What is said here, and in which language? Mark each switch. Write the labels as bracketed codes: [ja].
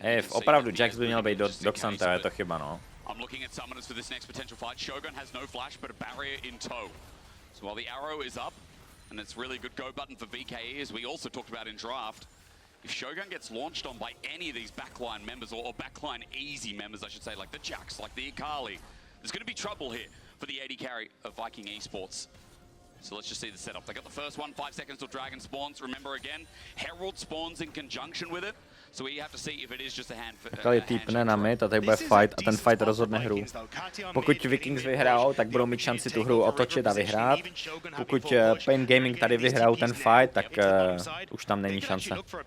[cs] Opravdu Jax by měl být do Xanteho, je to chyba, no. [en] I'm looking at summoners for this next potential fight. Shogun has no flash, but a barrier in tow. So while the arrow is up, and it's really good go button for VKE, as we also talked about in draft, if Shogun gets launched on by any of these backline members, or backline easy members, I should say, like the Jax, like the Akali, there's going to be trouble here for the AD carry of Viking Esports. So let's just see the setup. They got the first one, 5 seconds till Dragon spawns. Remember again, Herald spawns in conjunction with it. So we have to see if it is just a hand. [cs] Akali týpne na mid a tady bude fight a ten fight rozhodne hru. Pokud Vikings vyhrajou, tak budou mít šanci tu hru otočit a vyhrát. Pokud Pain Gaming tady vyhrajou ten fight, tak už tam není šance.